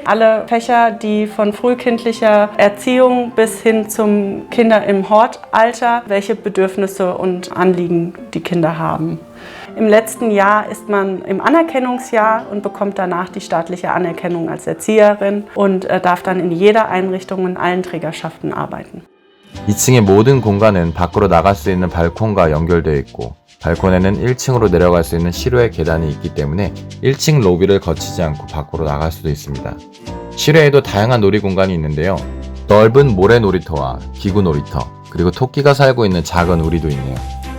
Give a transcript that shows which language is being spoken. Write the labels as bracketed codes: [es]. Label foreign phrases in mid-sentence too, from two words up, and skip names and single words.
[de] Alle Fächer, die von frühkindlicher Erziehung bis hin zum Kinder im Hortalter, welche Bedürfnisse und Anliegen die Kinder haben. Im letzten Jahr ist man im Anerkennungsjahr und bekommt danach die staatliche Anerkennung als Erzieherin und darf dann in jeder Einrichtung in allen Trägerschaften arbeiten. [ko] 2층의 모든 공간은 밖으로 나갈 수 있는 발콘과 연결되어 있고 발콘에는 1층으로 내려갈 수 있는 실외 계단이 있기 때문에 1층 로비를 거치지 않고 밖으로 나갈 수도 있습니다. 실외에도 다양한 놀이 공간이 있는데요. 넓은 모래 놀이터와 기구 놀이터, 그리고 토끼가 살고 있는 작은 우리도 있네요.